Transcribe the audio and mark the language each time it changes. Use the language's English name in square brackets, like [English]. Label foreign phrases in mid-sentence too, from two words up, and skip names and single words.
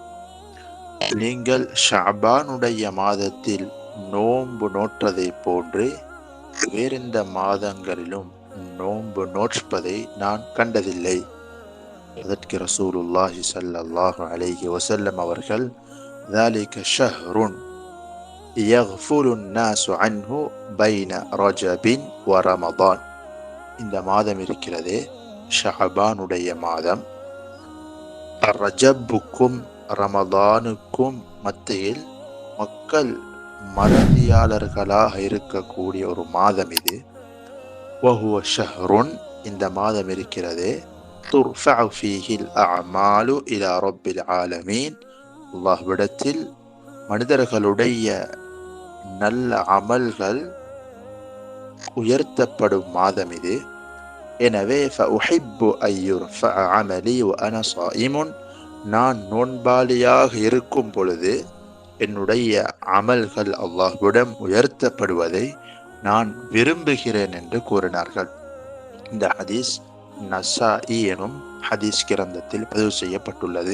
[Tamil] நீங்கள் ஷஅபானுடைய மாதத்தில் நோன்பு நோற்றதை போன்று வேறெந்த மாதங்களிலும் நோன்பு நோற்பதை நான் கண்டதில்லை. அதற்கு [Arabic] رسول الله صلى الله عليه وسلم [Tamil] அவர்கள், [Arabic] ذلك شهر يغفل الناس عنه بين رجب ورمضان. [Tamil] இந்த மாதம் இருக்கிறதே, ஷஅபானுடைய மாதம். ரஜபுக்கும் ரமதானுக்கும் மத்தியில் மக்கள் மறதியாளர்களாக இருக்கக்கூடிய ஒரு மாதம் இது. [Arabic] وهو شهر, [Tamil] இந்த மாதம் இருக்கிறதே, [Arabic] ترفع فيه الأعمال إلى رب العالمين. [Tamil] அல்லாஹ்விடத்தில் மனிதர்களுடைய நல்ல அமல்கள் உயர்த்தப்படும் மாதம் இது. [Arabic] எனவே فأحب أن يرفع عملي وأنا صائم, [Tamil] நான் நோன்பாளியாக இருக்கும் பொழுது என்னுடைய அமல்கள் அல்லாஹ்விடம் உயர்த்தப்படுவதை நான் விரும்புகிறேன் என்று கூறினார்கள். இந்த ஹதீஸ் நஸாஇ எனும் ஹதீஸ் கிரந்தத்தில் பதிவு செய்யப்பட்டுள்ளது.